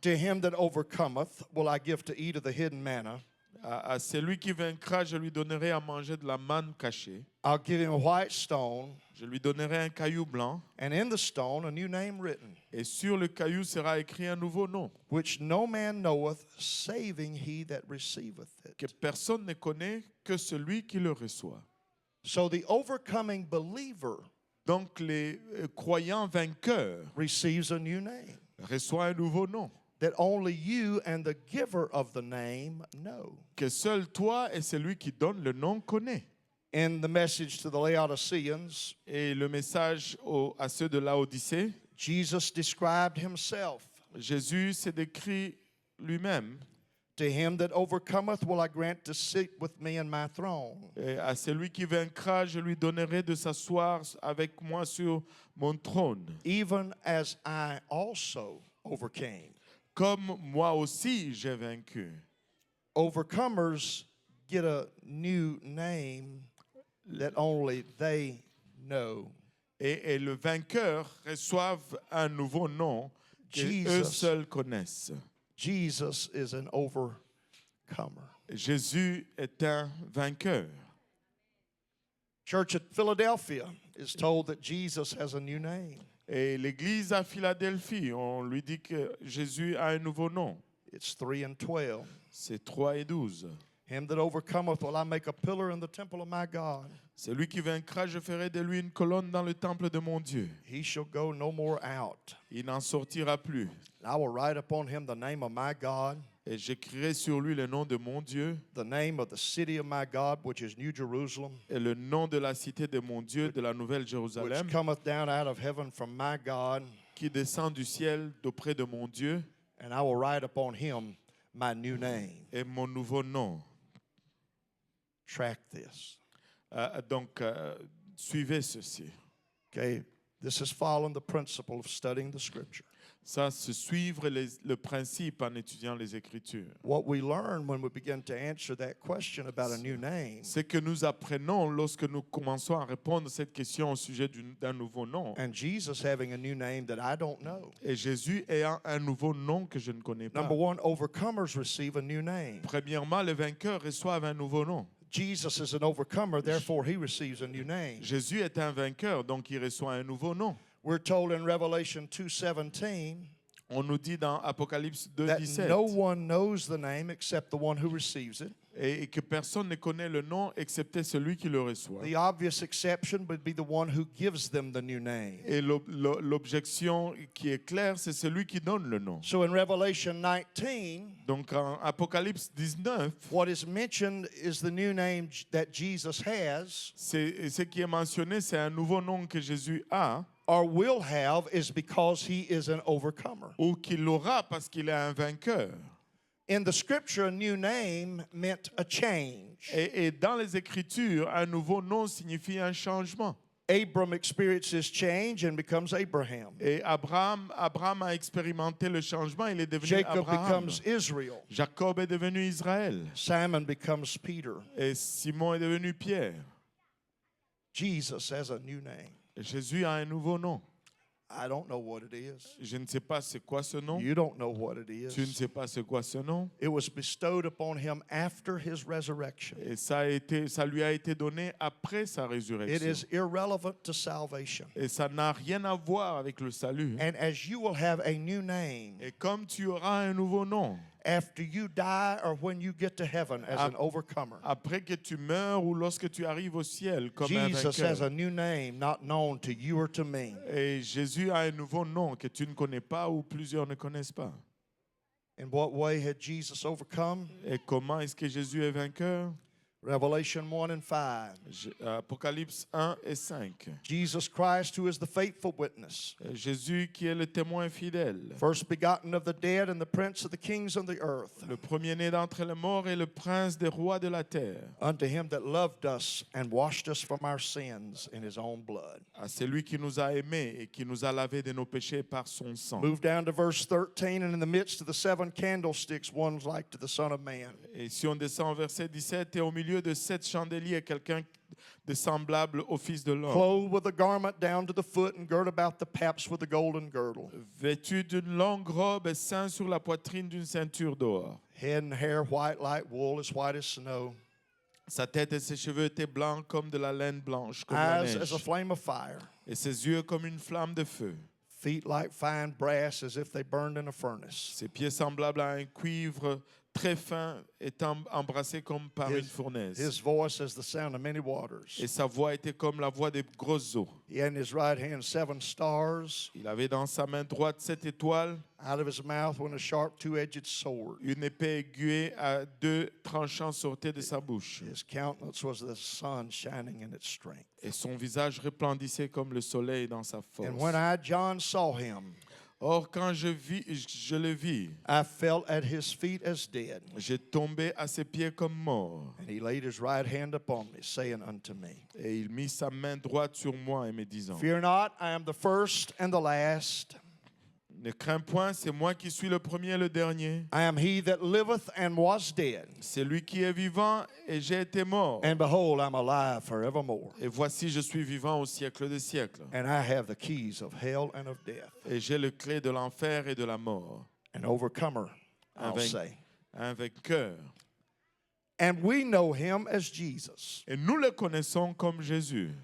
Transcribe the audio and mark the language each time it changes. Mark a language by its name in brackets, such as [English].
[English] To him that overcometh will I give to eat of the hidden manna. [French] À celui qui vaincra, je lui donnerai à manger de la manne cachée. [English] I'll give him a white stone, [French] Je lui donnerai un caillou blanc, [English] and in the stone a new name written, [French] et sur le caillou sera écrit un nouveau nom, [English] which no man knoweth, saving he that receiveth [French] que [English] it. [French] personne ne connaît que celui qui le reçoit. [English] So the overcoming believer [French] Donc les croyants vainqueurs [English] receives a new name [French] reçoivent un nouveau nom, [English] that only you and the giver of the name know. [French] que seul toi et celui qui donne le nom connaît. [English] In the message to the Laodiceans, [French] Et le message à ceux de Laodicée, [English] Jesus described himself. [French] Jésus s'est décrit lui-même. [English] To him that overcometh will I grant to sit with me in my throne. [French] Et à celui qui vaincra, je lui donnerai de s'asseoir avec moi sur mon trône, [English] Even as I also overcame. [French] comme moi aussi j'ai vaincu. [English] Overcomers get a new name that only they know. [French] Et le vainqueur reçoivent un nouveau nom que eux [English] Jesus. [French] seuls connaissent. [English] Jesus is an overcomer. [French] Jésus est un vainqueur. [English] Church at Philadelphia is told that Jesus has a new name. [French] Et l'église à Philadelphie, on lui dit que Jésus a un nouveau nom. [English] It's 3:12. [French] C'est 3 et 12. [English] Him that overcometh will I make a pillar in the temple of my God. [French] Celui qui vaincra, je ferai de lui une colonne dans le temple de mon Dieu. [English] He shall go no more out. [French] Il n'en sortira plus. [English] I will write upon him the name of my God, [French] Et j'écrirai sur lui le nom de mon Dieu [English] the name of the city of my God, which is New Jerusalem, [French] et le nom de la cité de mon Dieu, de la Nouvelle [English] which [French] Jérusalem, [English] cometh down out of heaven from my God, [French] qui descend du ciel d'auprès de mon Dieu, [English] and I will write upon him my new name. [French] et mon nouveau nom. [English] Track this. [French] Donc, suivez ceci. [English] Okay, this is following the principle of studying the scripture. [French] Ça, c'est suivre le principe en étudiant les Écritures. [English] What we learn when we begin to answer that question about a new name [French] Ce que nous apprenons lorsque nous commençons à répondre à cette question au sujet d'un nouveau nom. [English] and Jesus having a new name that I don't know. [French] Et Jésus ayant un nouveau nom que je ne connais pas. [English] Number one, overcomers receive a new name. [French] Premièrement, les vainqueurs reçoivent un nouveau nom. [English] Jesus is an overcomer, therefore he receives a new name. [French] Jésus est un vainqueur, donc il reçoit un nouveau nom. [English] We're told in Revelation 2:17 [French] On nous dit dans Apocalypse [English] that [French] 2:17 [English] no one knows the name except the one who receives it. [French] et que personne ne connaît le nom excepté celui qui le reçoit. [English] The obvious exception would be the one who gives them the new name. [French] Et l'objection qui est claire, c'est celui qui donne le nom. [English] So in Revelation 19, [French] Donc en Apocalypse 19, [English] what is mentioned is the new name that Jesus has [French] ce qui est mentionné, c'est un nouveau nom que Jésus a [English] or will have is because he is an overcomer. [French] ou qu'il aura parce qu'il est un vainqueur. [English] In the scripture, a new name meant a change. [French] Et dans les Écritures, un nouveau nom signifie un changement. [English] Abram experiences change and becomes Abraham. [French] Et Abraham a expérimenté le changement, il est devenu [English] Jacob [French] Abraham. [English] becomes Israel. [French] Jacob est devenu Israël. [English] Simon becomes Peter. [French] Et Simon est devenu Pierre. [English] Jesus has a new name. [French] Et Jésus a un nouveau nom. [English] I don't know what it is. [French] Je ne sais pas c'est quoi ce nom. [English] You don't know what it [French] Tu ne [English] is. [French] sais pas c'est quoi ce nom. [English] It was bestowed upon him after his resurrection. [French] Et ça lui a été donné après sa [English] It [French] résurrection. [English] is irrelevant to salvation. [French] Et ça n'a rien à voir avec le salut. [English] And as you will have a new name [French] Et comme tu auras un nouveau nom, [English] after you die or when you get to heaven as an overcomer, [French] après que tu meurs ou lorsque tu arrives au ciel comme un [English] Jesus has [French] vainqueur. [English] a new name not known to you or to me. [French] Et Jésus a un nouveau nom que tu ne connais pas ou plusieurs ne connaissent pas. [English] In what way had Jesus overcome? [French] Et comment est-ce que Jésus est vainqueur? [English] Revelation 1 and 5. [French] Apocalypse 1 et 5. [English] Jesus Christ, who is the faithful witness, [French] Jésus qui est le témoin fidèle, [English] first begotten of the dead and the prince of the kings of the earth, [French] le premier-né d'entre les morts et le prince des rois de la terre, [English] unto him that loved us and washed us from our sins in his own blood. [French] à celui qui nous a aimés et qui nous a lavés de nos péchés par son sang. [English] Move down to verse 13, and in the midst of the seven candlesticks, one's like to the Son of Man. [French] Et si on descend au verset 17, et au milieu de 7 chandeliers, quelqu'un de semblable au Fils de l'homme, [English] Clothed with a garment down to the foot and girt about the paps with a golden girdle. [French] vêtu d'une longue robe et ceint sur la poitrine d'une ceinture d'or. [English] Head and hair white like wool, as white as snow. [French] Sa tête et ses cheveux étaient blancs comme de la laine blanche, comme la [English] Eyes as a [French] neige, [English] flame of fire. [French] et ses yeux comme une flamme de feu. [English] Feet like fine brass, as if they burned in a furnace. [French] Ses pieds semblables à un cuivre très fin, étant embrassé comme par une fournaise. [English] His voice as the sound of many waters. [French] Et sa voix était comme la voix des grosses eaux. [English] He had in his right hand 7 stars. [French] Il avait dans sa main droite 7 étoiles, [English] Out of his mouth went a sharp two-edged sword. [French] une épée aiguë à 2 tranchants sortait de sa bouche. [English] His countenance was the sun shining in its strength. [French] Et son visage resplendissait comme le soleil dans sa force. [English] And when I, John, saw him, [French] Or, quand je le vis, [English] I fell at his feet as dead. [French] j'ai tombé à ses pieds comme mort. [English] And he laid his right hand upon me, saying unto me, [French] Et il mit sa main droite sur moi et me disant, [English] Fear not, I am the first and the last. [French] ne crains point, c'est moi qui suis le premier et le dernier. [English] I am he that liveth and was dead. [French] C'est lui qui est vivant et j'ai été mort. [English] And behold, I'm alive forevermore. [French] Et voici, je suis vivant au siècle des siècles. [English] And I have the keys of hell and of death. [French] Et j'ai le clé de l'enfer et de la mort. [English] An overcomer, I'll [French] Avec- [English] say. [French] Un vainqueur. [English] And we know him as Jesus. [French] Et nous le connaissons comme Jésus.